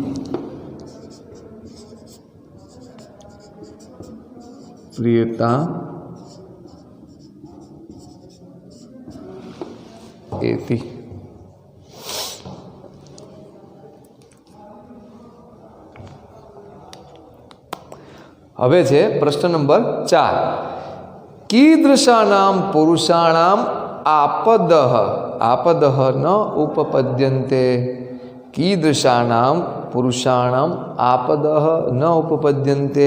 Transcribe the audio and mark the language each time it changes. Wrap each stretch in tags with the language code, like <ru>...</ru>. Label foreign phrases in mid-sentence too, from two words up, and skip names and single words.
<sa>प्रियताम एति.</sa> <gu>હવે છે પ્રશ્ન નંબર 4,</gu> <sa>कीदृशानाम पुरुषाणाम आपदः. आपदः न उपपद्यन्ते कीदृशानां पुरुषाणां आपदः न उपपद्यन्ते।</sa>